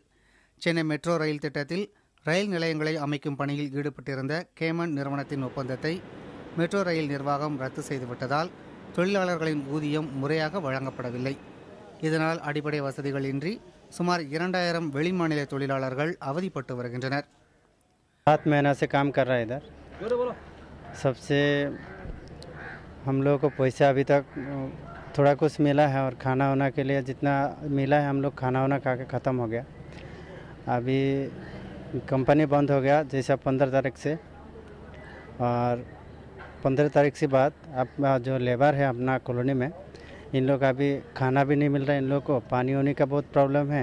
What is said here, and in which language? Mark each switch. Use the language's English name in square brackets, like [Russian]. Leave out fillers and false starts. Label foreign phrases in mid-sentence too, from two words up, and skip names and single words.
[Tamil] சென்னை மெட்ரோ ரயில் திட்டத்தில் ரயில் நிலையங்களை அமைக்கும் பணியில் ஈடுபட்டிருந்த கேமன் நிறுவனத்தின் ஒப்பந்தத்தை மெட்ரோ ரயில் நிர்வாகம் ரத்து செய்துவிட்டதால் தொழிலாளர்களின் ஊதியம் முறையாக வழங்கப்படவில்லை. இதனால் அடிப்படை வசதிகள் இன்றி சுமார் 2000 வெளிமாநில தொழிலாளர்கள் அவதிப்பட்டு வருகின்றனர். [Hindi] 7 महीना से काम कर रहा है इधर। सबसे हम लोग को पैसा अभी तक थोड़ा कुछ मिला है और खाना वाना के लिए जितना मिला है हम लोग खाना वाना खा के ख़त्म हो गया। अभी कंपनी बंद हो गया जैसा 15 तारीख से, और 15 तारीख से बाद अब जो लेबर है अपना कॉलोनी में, इन लोग अभी खाना भी नहीं मिल रहा है, इन लोग को पानी होने का बहुत प्रॉब्लम है।